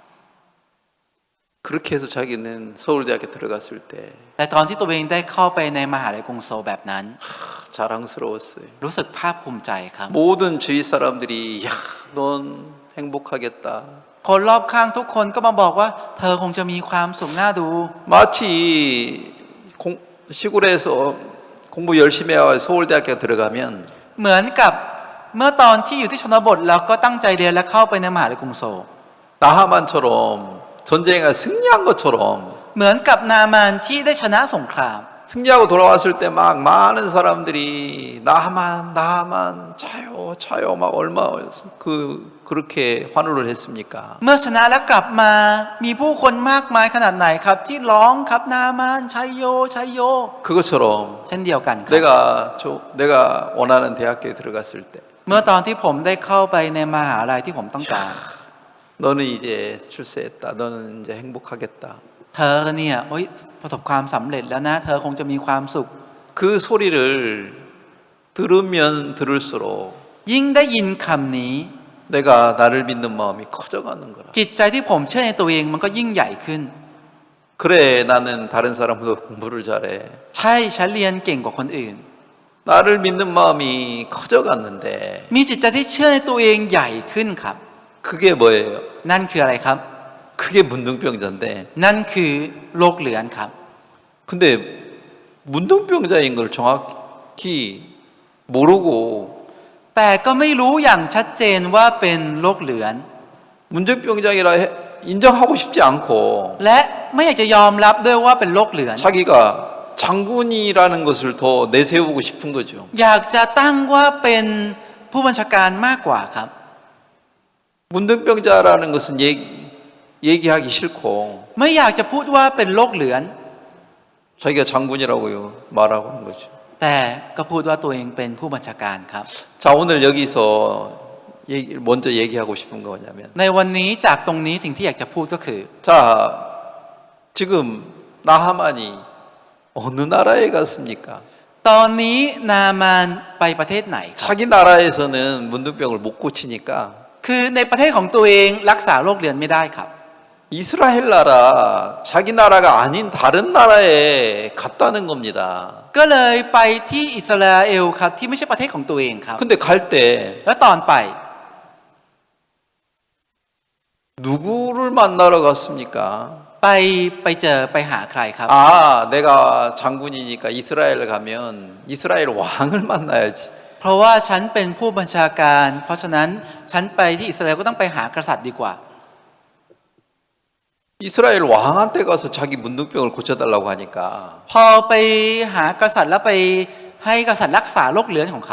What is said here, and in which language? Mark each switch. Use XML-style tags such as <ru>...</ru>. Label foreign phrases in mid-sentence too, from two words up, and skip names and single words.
<ko>그렇게 해서 자기는 서울대학교 들어갔을 때</ko> <th>แต่ตอนที่ตัวเองได้เข้าไปในมหาวิทยาลัยกรุงโซลแบบนั้น</th> <ko>자랑스러웠어요.</ko> <th>รู้สึกภาคภูมิใจครับ</th> <ko>모든 주위 사람들이 야, 넌 행복하겠다.</ko> <th>คนรอบข้างทุกคนก็มาบอกว่าเธอคงจะมีความสุขน่าดู</th> <ko>마치 시골에서 공부 열심히 하고 서울대학교 들어가면</ko> <th>เหมือนกับเมื่อตอนที่อยู่ที่ชนบทแล้วก็ตั้งใจเรียนและเข้าไปในมหาวิทยาลัยกรุงโซล</th> <ko>나하만처럼 전쟁에 승리한 것처럼</ko> <th>เหมือนกับนามานที่ได้ชนะสงคราม</th> <ko>승리하고 돌아왔을 때 막 많은 사람들이 나만 차요 막 얼마 그렇게 환호를 했습니까?</ko> <th>เมื่อชนะและกลับมามีผู้คนมากมายขนาดไหนครับที่ร้องครับนามานชัยโยชัยโย</th> <ko>그것처럼</ko> <th>เช่นเดียวกันครับ</th> <ko>내가 원하는 대학교에 들어갔을 때</ko> <th>เมื่อตอนที่ผมได้เข้าไปในมหาลัยที่ผมต้องการ</th> <ko>너는 이제 출세했다. 너는 이제 행복하겠다.</ko> <th>เธอเนี่ยประสบความสำเร็จแล้วนะเธอคงจะมีความสุข</th> <ko>그 소리를 들으면 들을수록</ko> <th>ยิ่งได้ยินคำนี้</th> <ko>내가 나를 믿는 마음이 커져가는 거라.</ko> <th>จิตใจที่ผมเชื่อในตัวเองมันก็ยิ่งใหญ่ขึ้น</th> <ko>그래 나는 다른 사람보다 공부를 잘해.</ko> <th>ใช่ฉันเรียนเก่งกว่าคนอื่น</th> <ko>나를 믿는 마음이 커져갔는데</ko> <th>มีจิตใจที่เชื่อในตัวเองใหญ่ขึ้นครับ</th> <ko>그게 뭐예요?</ko> <th>นั่นคืออะไรครับ</th> <ko>그게 문둥병자인데</ko> <th>นั่นคือโรคเหลือนครับ</th> <ko>근데 문둥병자인 걸 정확히 모르고</ko> <th>แต่ก็ไม่รู้อย่างชัดเจนว่าเป็นโรคเหลือน</th> <ko>문둥병자이라 인정하고 싶지 않고</ko> <th>และไม่อยากจะยอมรับด้วยว่าเป็นโรคเหลือน</th> <ko>자기가 장군이라는 것을 더 내세우고 싶은 거죠.</ko> <th>อยากจะตั้งว่าเป็นผู้บัญชาการมากกว่าครับ</th> <ko>문둥병자라는 것은 얘기하기 싫고</ko> <th>ไม่อยากจะพูดว่าเป็นโรคเหลือน</th> <ko>자기가 장군이라고 말하고 하는 거죠.</ko> <th>แต่ก็พูดว่าตัวเองเป็นผู้บัญชาการครับ</th> <ko>자 오늘 여기서 먼저 얘기하고 싶은 거 뭐냐면</ko> <th>ในวันนี้จากตรงนี้สิ่งที่อยากจะพูดก็คือ</th> <ko>자 지금 나하만이 어느 나라에 갔습니까?</ko> <th>ตอนนี้นามานไปประเทศไหนครับ</th> <ko>자기 나라에서는 문둥병을 못 고치니까</ko> <th>คือในประเทศของตัวเองรักษาโรคเหลือนไม่ได้ครับ</th> <ko>이스라엘 나라 자기 나라가 아닌 다른 나라에 갔다는 겁니다.</ko> <th>ก็เลยไปที่อิสราเอลครับที่ไม่ใช่ประเทศของตัวเองครับ</th> <ko>근데 갈 때</ko> <th>และตอนไป</th> <ko>누구를 만나러 갔습니까?</ko> <th>ไปเจอไปหาใครครับ</th> <ko>아, 내가 장군이니까 이스라엘 가면 이스라엘 왕을 만나야지.</ko> <th>เพราะว่าฉันเป็นผู้บัญชาการ เพราะฉะนั้นฉันไปที่อิสราเอลก็ต้องไปหากษัตริย์ดีกว่า</th> <ko>이스라엘 왕한테 가서 자기 문둥병을 고쳐달라고 하니까</ko> <th>พอไปหากษัตริย์แล้วไปให้กษัตริย์รักษาโรคเหลือนของเขา</th>